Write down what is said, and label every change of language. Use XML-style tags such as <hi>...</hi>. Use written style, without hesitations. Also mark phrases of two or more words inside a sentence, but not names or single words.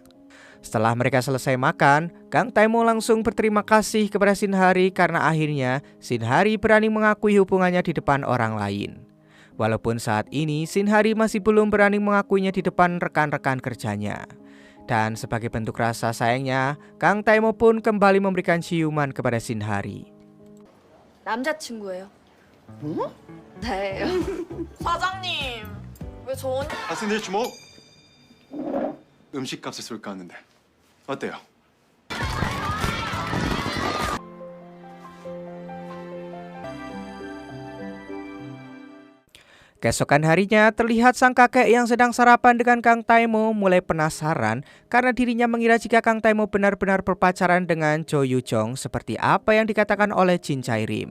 <id>Setelah mereka selesai makan, Kang Taimo langsung berterima kasih kepada Shinhari karena akhirnya Shinhari berani mengakui hubungannya di depan orang lain. Walaupun saat ini Shinhari masih belum berani mengakuinya di depan rekan-rekan kerjanya. Dan sebagai bentuk rasa sayangnya, Kang Taimo pun kembali memberikan ciuman kepada Shinhari.</id> <ko>남자친구예요. 네. 사장님, 왜 저 언니? 학생들 주목. 음식값을 쏠까 하는데 어때요?</ko> <id>Keesokan harinya terlihat sang kakek yang sedang sarapan dengan Kang Taimo mulai penasaran karena dirinya mengira jika Kang Taimo benar-benar berpacaran dengan Jo Yujong seperti apa yang dikatakan oleh Jin Chairim.</id>